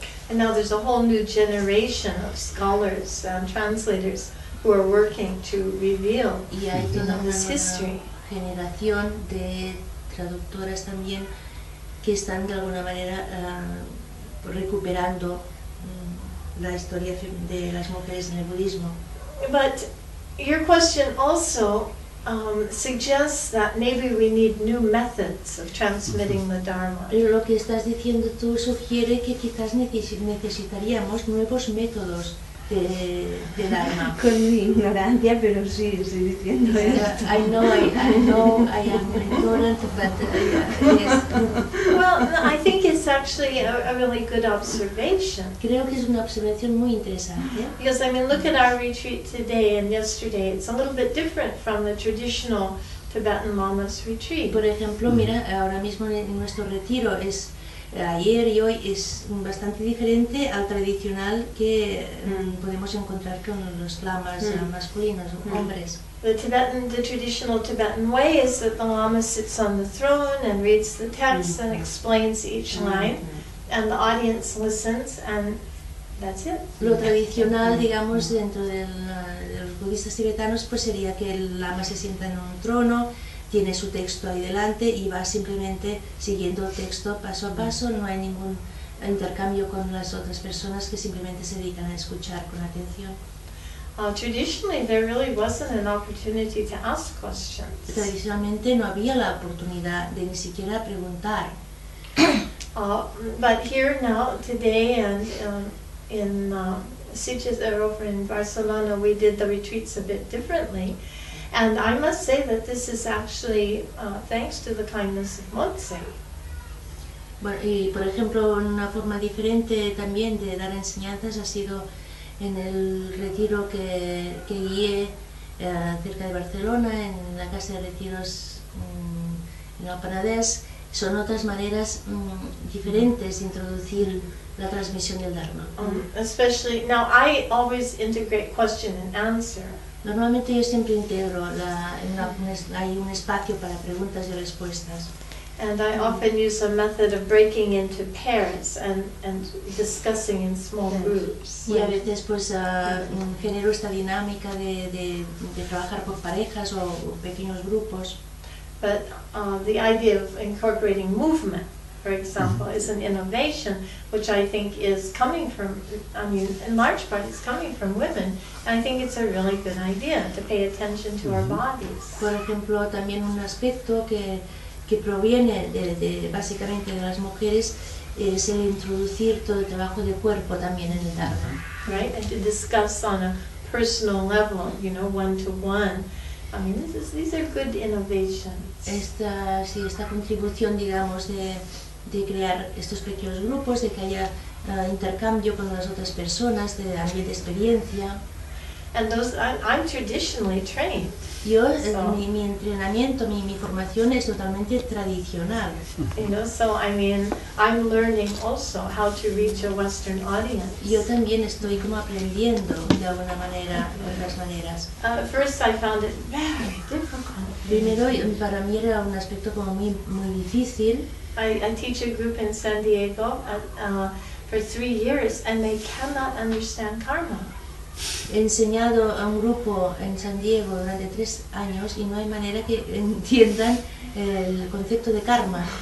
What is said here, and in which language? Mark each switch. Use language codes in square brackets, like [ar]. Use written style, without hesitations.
[en] And now there's a whole new generation of scholars and translators who are working to reveal [es] Y hay toda una [en] this history. [es] generación de traductoras también que están de alguna manera recuperando la historia de las mujeres en el budismo. [en] But your question also suggests that maybe we need new methods of transmitting the Dharma. [es] Pero lo que estás diciendo tú sugiere que quizás necesitaríamos nuevos métodos de Dharma. Con mi ignorancia, pero sí, estoy diciendo esto. [en] I know I am ignorant, but yes. Well, I think it's actually a really good observation. [es] Creo que es una observación muy interesante. [en] Because, I mean, look at our retreat today and yesterday. It's a little bit different from the traditional Tibetan Lama's retreat. [es] Por ejemplo, mira, ahora mismo en nuestro retiro ayer y hoy es bastante diferente al tradicional que podemos encontrar con los lamas masculinos, hombres. [en] The traditional Tibetan way is that the Lama sits on the throne and reads the text and explains each line, and the audience listens, and that's it. [es] Lo tradicional, digamos, dentro de los budistas tibetanos, pues sería que el lama se sienta en un trono, tiene su texto ahí delante y va simplemente siguiendo el texto paso a paso, no hay ningún intercambio con las otras personas que simplemente se dedican a escuchar con atención. [en] Traditionally, there really wasn't an opportunity to ask questions. [es] Tradicionalmente no había la oportunidad de ni siquiera preguntar. [en] But here now, today, and in Sitges over in Barcelona, we did the retreats a bit differently. And I must say that this is actually thanks to the kindness of Montse. [es] Bueno, y por ejemplo, una forma diferente también de dar enseñanzas ha sido en el retiro que guié cerca de Barcelona, en la casa de retiros en el Penedès. Son otras maneras diferentes de introducir la transmisión del Dharma. [en] Especially now, I always integrate question and answer. [es] Normalmente yo siempre integro, hay un espacio para preguntas y respuestas. [en] And I often use a method of breaking into pairs and discussing in small groups. [es] Y a veces pues genero esta dinámica de trabajar por parejas o pequeños grupos. [en] But the idea of incorporating movement for example, is an innovation, which I think is coming from, I mean, in large part it's coming from women, and I think it's a really good idea to pay attention to our bodies. [es] Por ejemplo, también un aspecto que proviene básicamente de las mujeres es el introducir todo el trabajo de cuerpo también en el Dharma. [en] Right, and to discuss on a personal level, you know, one-to-one. I mean, these are good innovations. [es] Esta contribución, digamos, de crear estos pequeños grupos, de que haya intercambio con las otras personas, de ambiente de experiencia. [en] And those, I'm traditionally trained. [es] Yo, [en] So- [es] mi entrenamiento, mi formación es totalmente tradicional. [en] You know, so I mean, I'm learning also how to reach a Western audience. [es] Yo también estoy como aprendiendo de alguna manera, de otras maneras. [en] At first I found it very difficult. [es] Primero, para mí era un aspecto como muy difícil. [en] I teach a group in San Diego for 3 years, and they cannot understand karma. [es] He enseñado a un grupo en San Diego durante 3 años y no hay manera que entiendan el concepto de karma.